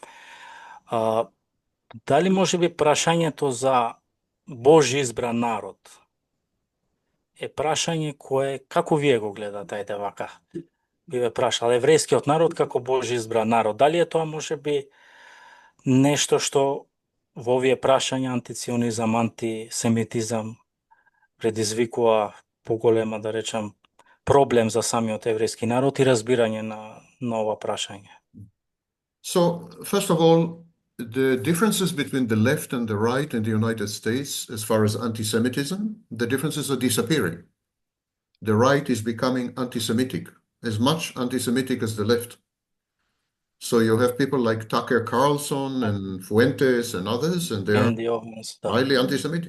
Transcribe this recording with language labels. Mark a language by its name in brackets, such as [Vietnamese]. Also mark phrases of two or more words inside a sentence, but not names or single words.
[Macedonian] Дали може би прашањето за Божи избран народ е прашање кое, како вие го гледате, ајде вака, би ве прашал, еврејскиот народ како Божи избран народ, дали е тоа може би нешто што во овие прашања антиционизам, антисемитизам предизвикува поголема, да речам, проблем за самиот еврејски народ и разбирање на ова прашање? [English] So, first of all, the differences between the left and the right in the United States, as far as anti-Semitism, the differences are disappearing. The right is becoming anti-Semitic, as much anti-Semitic as the left. So you have people like Tucker Carlson and Fuentes and others, and they are highly anti-Semitic.